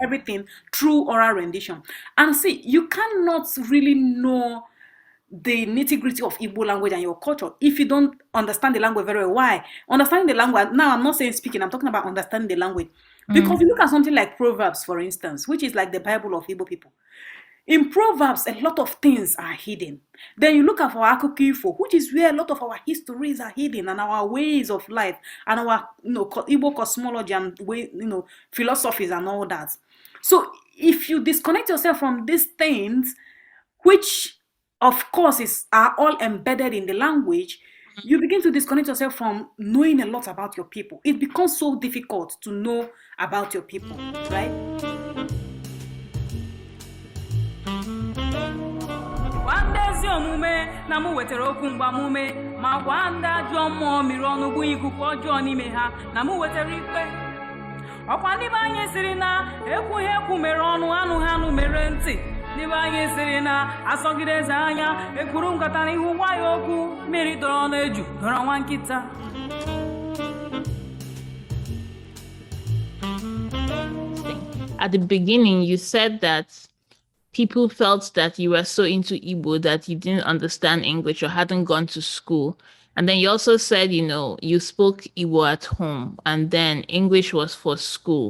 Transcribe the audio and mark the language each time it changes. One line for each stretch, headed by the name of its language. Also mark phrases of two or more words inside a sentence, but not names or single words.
English: and everything through oral rendition. And see, you cannot really know the nitty-gritty of Igbo language and your culture if you don't understand the language very well. Why? Understanding the language, now I'm not saying speaking, I'm talking about understanding the language. Because Mm, you look at something like Proverbs, for instance, which is like the Bible of Igbo people. In Proverbs, a lot of things are hidden. Then you look at our
Igbo: akụkọ ifo,
English: which is where a lot of our histories are hidden, and our ways of life, and our Igbo cosmology and way, philosophies and all that. So if you disconnect yourself from these things, which of course are all embedded in the language, you begin to disconnect yourself from knowing a lot about your people. It becomes so difficult to know about your people, right?
Igbo: Wandezi omume na mu wetara okwu mgbamume ma gwa ndị ajọ mmụọ mmiri ọnụ bụ ikuku ọjọọ n'ime ha na mu wetara ikpe. Ọkwa ndị be anyị siri na ekwughị ekwu mere ọnụ anụ ha anụ mere ntị. Ndị be anyị siri na asọgide eze anya ekwuru nkata n'ihu gwa ya okwu mmiri dọrọ n'eju dọrọ nwa nkịta.
English: At the beginning, you said that people felt that you were so into Igbo that you didn't understand English or hadn't gone to school. And then you also said, you spoke Igbo at home and then English was for school.